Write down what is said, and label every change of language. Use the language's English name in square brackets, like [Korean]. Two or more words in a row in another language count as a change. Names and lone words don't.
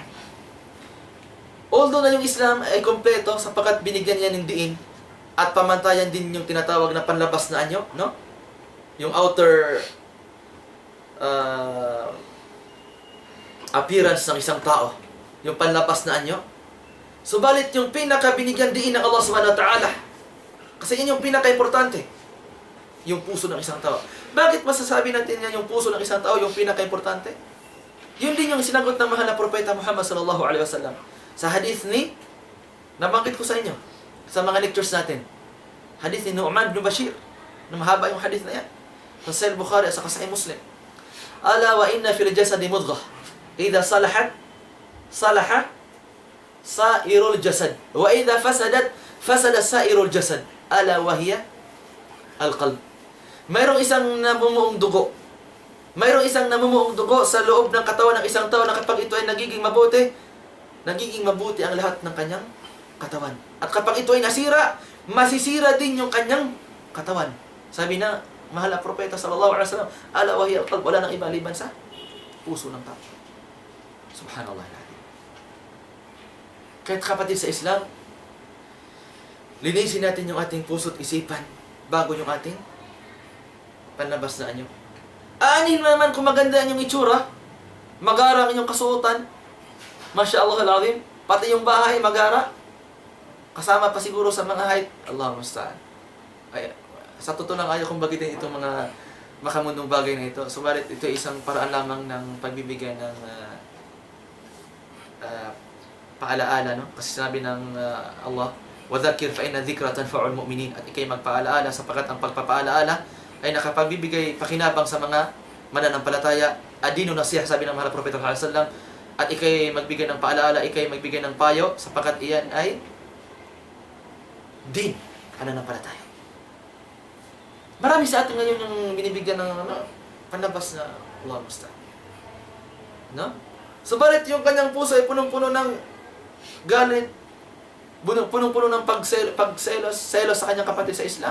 [Filipino] Although na yung Islam ay kompleto sapagkat binigyan niya ng diin at pamantayan din yung tinatawag na panlabas na anyo, no? Yung outer appearance ng isang tao, yung panlabas na anyo. Subalit yung pinaka-binigyan diin ng Allah [Arabic] سبحانه وتعالى, [Filipino] kasi yun yung pinaka-importante, yung puso ng isang tao. Bakit masasabi natin yan yung puso ng isang tao yung pinaka-importante? Yun din yung sinagot ng mahal na propeta Muhammad [Arabic] صلى الله عليه وسلم. [Filipino] Sa hadith ni, nabanggit ko sa inyo, sa mga lectures natin. Hadith ni Nu'man bin Bashir. Na mahaba yung hadith na yan. Sa Sahih Bukhari at sa Sahih Muslim. [Arabic] ألا وإن في الجسد مضغة. إذا صلحت صلح سائر الجسد. وإذا فسدت فسد سائر الجسد. ألا وهي القلب. [Filipino] Mayroong isang namumuong dugo. Mayroong isang namumuong dugo sa loob ng katawan ng isang tao na kapag ito ay nagiging mabuti ang lahat ng kanyang katawan. At kapag ito ay nasira, masisira din yung kanyang katawan. Sabi na, mahal na propeta [Arabic] صلى الله عليه وسلم, ألا وهي القلب, [Filipino] wala nang iba liban sa puso ng tao. Subhanallah. Kahit kapatid sa Islam, linisin natin yung ating puso at isipan bago yung ating panlabas na anyo. Aanin naman kung maganda yung itsura, magarang yung kasuotan, [Arabic] ما شاء الله العظيم, [Filipino] pati yung bahay magara, kasama pa siguro sa mga height, [Arabic] الله المستعان. [Filipino] Ay, sa totoo lang ayaw kong bagitin itong mga makamundong bagay na ito. Subalit ito ay isang paraan lamang ng pagbibigay ng paalaala, no? Kasi sinabi ng [Arabic] Allah, وَذَكِّرْ فَإِنَّ الذِّكْرَ تَنْفَعُ الْمُؤْمِنِينَ. [Filipino] At ikay magpaalaala sapagkat ang pagpapaalaala ay nakapagbibigay pakinabang sa mga mananampalataya. [Arabic] الدين النصيحة, [Filipino] sabi ng mahal na propeta [Arabic] صلى الله عليه وسلم. [Filipino] At ikay magbigay ng paalaala, ikay magbigay ng payo sapagkat iyan ay din pananampalataya. Marami sa atin ngayon yung binibigyan ng panlabas na [Arabic] الله المستعان. [Filipino] No? Subalit yung kanyang puso ay punong-puno ng galit, punong-puno ng pagselos sa kanyang kapatid sa Islam.